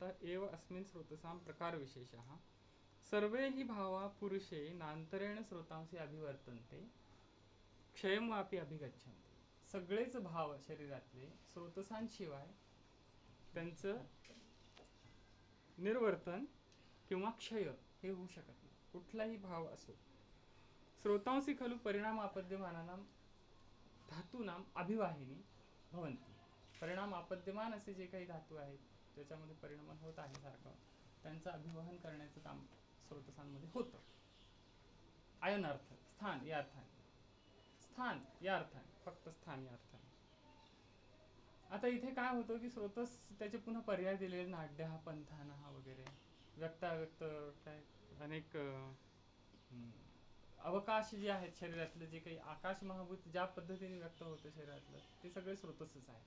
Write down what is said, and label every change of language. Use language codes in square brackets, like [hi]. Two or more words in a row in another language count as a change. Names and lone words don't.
[sa] एव अस्मिन् स्रोतसां प्रकारविशेषः सर्वे हि भावा पुरुषे नांतरेण स्रोतांसी अभिवर्तन्ते क्षयं वापि अभिगच्छन्ति. [mr] सगळेच भाव शरीरातले स्रोतसांशिवाय त्यांचं निर्वर्तन किंवा क्षय हे होऊ शकत नाही. कुठलाही भाव असो. [sa] स्रोतांसी खलु परिणाम आपद्यमानानां धातूनां अभिवाहिनी भवन्ति. [mr] परिणाम आपद्यमान असे जे काही धातू आहेत ज्याच्यामध्ये परिणाम होत आहे सारखं, त्यांचं अभिवहन करण्याचं काम स्रोतसांमध्ये होतं. अयन अर्थ स्थान या अर्थाने, स्थान या अर्थाने, फक्त स्थान या अर्थाने. आता इथे काय होतं की स्रोतस त्याचे पुन्हा पर्याय दिलेले, नाड्या, पंथाना वगैरे, व्यक्ताव्यक्त, काय अनेक अवकाश जे आहेत शरीरातलं, जे काही आकाश महाभूत ज्या पद्धतीने व्यक्त होतं शरीरातलं, ते सगळे स्रोतसच आहे.